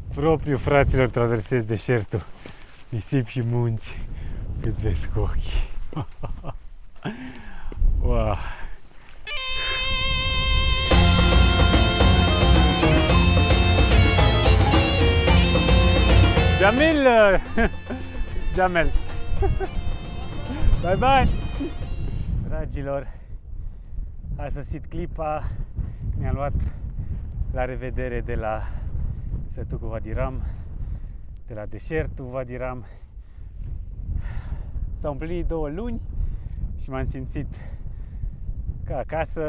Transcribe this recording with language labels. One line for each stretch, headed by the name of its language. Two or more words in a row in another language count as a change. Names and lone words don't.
Romanian: propriu, fraților, traversez deșertul. Nisip și munți cât vezi cu ochii. Wow. Jamil!
English: Jamel! Bye bye!
Romanian: Dragilor, a sosit clipa, mi-a luat la revedere de la Sătucul Wadi Ram, de la deșertul Wadi Ram. S-au împlinit 2 luni și m-am simțit ca acasă.